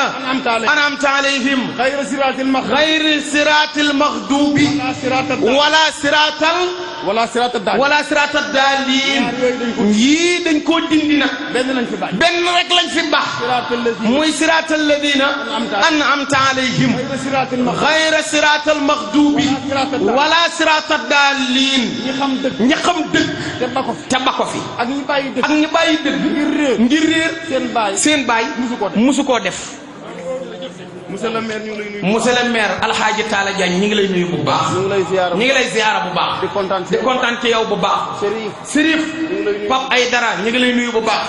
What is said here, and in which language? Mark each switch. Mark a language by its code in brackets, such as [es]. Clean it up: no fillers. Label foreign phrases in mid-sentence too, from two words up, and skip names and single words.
[ar] أنعمت عليهم. غير صراط المغضوب. ولا صراط الضالين. [wo] yii dañ koo dindi nag. benn rek lañ fi baax. [ar] صراط الذين. أنعمت عليهم. غير صراط المغضوب ولا صراط الضالين. [wo] ñi xam dëgg te ba ko fi. ak ñi bàyyi dëgg ngir réer seen baay musu koo def. [fr] monsieur le maire [wo] ñu ngi lay nuyu. [fr] monsieur le maire [wo] Alxaaji Talla Diagne ñi ngi lay nuyu bu baax. ñi ngi lay ziyaara bu baax. di kontaan ci yow bu baax. Serif Pape Aydara ñi ngi lay nuyu bu baax.